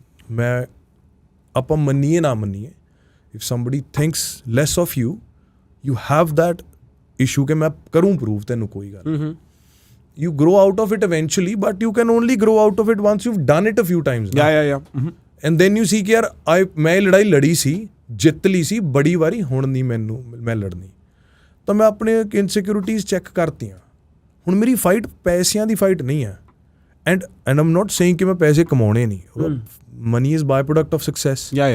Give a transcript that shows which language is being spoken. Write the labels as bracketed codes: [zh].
[pa] ਮੈਂ ਆਪਾਂ ਮੰਨੀਏ ਨਾ ਮੰਨੀਏ, [en] if somebody thinks less of you, you have that issue [pa] ਕਿ ਮੈਂ ਕਰੂੰ ਪ੍ਰੂਵ ਤੈਨੂੰ ਕੋਈ ਗੱਲ। [en] You grow out of it eventually, but you can only grow out of it once you've done it a few times. Yeah. And then you see [pa] ਕਿ ਯਾਰ ਮੈਂ ਲੜਾਈ ਲੜੀ ਸੀ, ਜਿੱਤ ਲਈ ਸੀ ਬੜੀ ਵਾਰੀ, ਹੁਣ ਨਹੀਂ ਮੈਂ ਲੜਨੀ। ਤਾਂ ਮੈਂ ਆਪਣੇ ਇਨਸਿਕਿਉਰਿਟੀਜ਼ ਚੈੱਕ ਕਰਤੀਆਂ। ਹੁਣ ਮੇਰੀ ਫਾਈਟ ਪੈਸਿਆਂ ਦੀ ਫਾਈਟ ਨਹੀਂ ਹੈ, [en] and I'm not saying [pa] ਕਿ ਮੈਂ ਪੈਸੇ ਕਮਾਉਣੇ ਨਹੀਂ, [en] Money is by product of success.